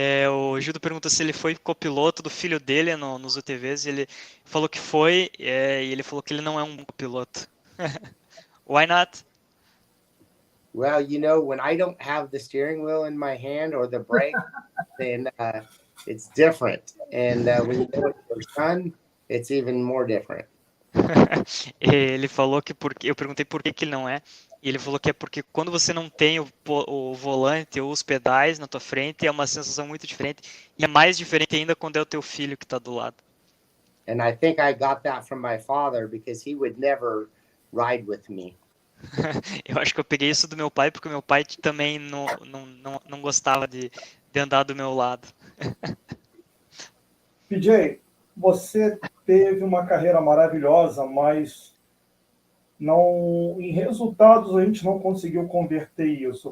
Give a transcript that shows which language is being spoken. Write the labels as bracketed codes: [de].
[pt] O Gildo pergunta se ele foi copiloto do filho dele nos UTVs, e ele falou que foi, e ele falou que ele não é um copiloto. [en] Why not? Well, when I don't have the steering wheel in my hand or the brake, then it's different. And when you do it with your son, it's even more different. [pt] Ele falou que eu perguntei por que ele não é, e ele falou que é porque quando você não tem o volante ou os pedais na tua frente, é uma sensação muito diferente, e é mais diferente ainda quando é o teu filho que está do lado. [en] And I think I got that from my father because he would never ride with me. [pt] Eu acho que eu peguei isso do meu pai, porque o meu pai também não gostava de andar do meu lado. PJ, você teve uma carreira maravilhosa, mas em resultados a gente não conseguiu converter isso.